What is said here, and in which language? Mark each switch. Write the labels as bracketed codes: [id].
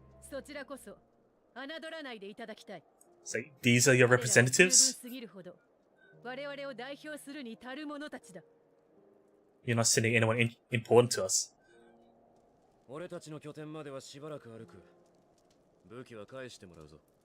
[ja] そちらこそ侮らないでいただきたい。 [en] So these are your representatives? [ja] 我々を代表するに足る者たちだ。 [en] You're not sending anyone important to us. [ja] 俺たちの拠点まではしばらく歩く。武器は返してもらうぞ。